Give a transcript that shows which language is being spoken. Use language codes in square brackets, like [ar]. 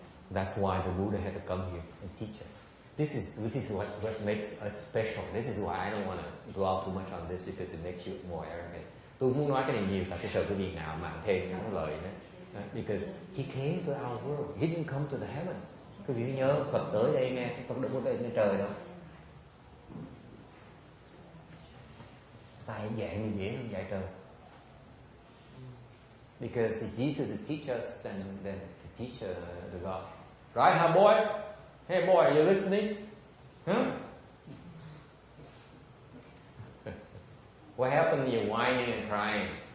[en] That's why the Buddha had to come here and teach us. This is what makes us special. This is why I don't want to dwell too much on this because it makes you more arrogant. [vi] Tôi muốn nói cái này nhiều, tại cái sợ cái việc nào mà thêm những lời nữa. [en] Because he came to our world, he didn't come to the heavens. [vi] Quý vị nhớ Phật tới đây nghe, Phật đừng có tới trên trời đâu. Tại dạy mình dễ hơn dạy trời. [en] Because it's easier to teach us than to teach the God. Right, huh, boy? Hey boy, are you listening? Huh? What happened when you're whining and crying?